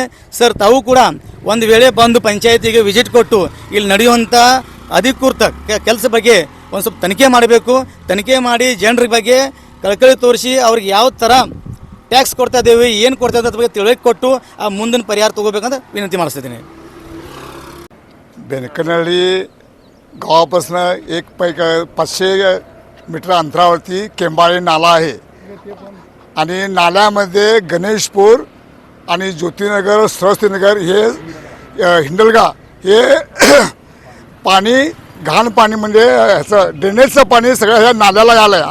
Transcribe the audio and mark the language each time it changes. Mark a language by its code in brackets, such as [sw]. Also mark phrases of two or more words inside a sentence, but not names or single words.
[kn] ಸರ್, ತಾವು ಕೂಡ ಒಂದು ವೇಳೆ ಬಂದು ಪಂಚಾಯತಿಗೆ ವಿಸಿಟ್ ಕೊಟ್ಟು ಇಲ್ಲಿ ನಡೆಯುವಂಥ ಅಧಿಕೃತ ಕೆಲಸ ಬಗ್ಗೆ ಒಂದು ಸ್ವಲ್ಪ ತನಿಖೆ ಮಾಡಬೇಕು. ತನಿಖೆ ಮಾಡಿ ಜನರ ಬಗ್ಗೆ ಕಳಕಳಿ ತೋರಿಸಿ ಅವ್ರಿಗೆ ಯಾವ ಥರ ಟ್ಯಾಕ್ಸ್ ಕೊಡ್ತಾ ಇದ್ದೇವೆ, ಏನು ಕೊಡ್ತಾ ಇದ್ದ ಬಗ್ಗೆ ತಿಳುವಳಿಕೆ ಕೊಟ್ಟು ಆ ಮುಂದಿನ ಪರಿಹಾರ ತೊಗೋಬೇಕಂತ विनंती ಮಾಡಿಸ್ತಿದ್ದೀನಿ. [mr] बेनकनहळ्ळी गावापासून 500 मीटर अंतरावरती केंबाळे नाला आहे आणि नाल्यामध्ये गणेशपूर आणि ज्योतिनगर, सरस्वतीनगर हे हिंडलगा हे पाणी घाण पाणी म्हणजे ह्याचं ड्रेनेजचं पाणी सगळं ह्या नाल्याला आलं आहे.